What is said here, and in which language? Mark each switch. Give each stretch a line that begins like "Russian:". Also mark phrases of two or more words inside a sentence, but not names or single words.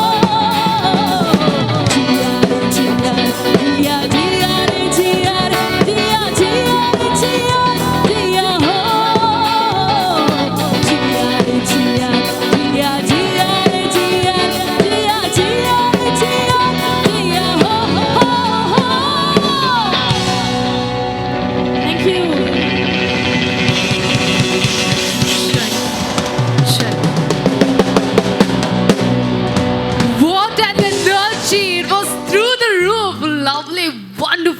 Hindi: जिया रे जिया जिया जिया रे जिया रे जिया जिया रे जिया जिया हो जिया रे जिया जिया जिया रे जिया जिया जिया रे जिया जिया हो
English: thank you What an energy! It was through the roof. Lovely, wonderful.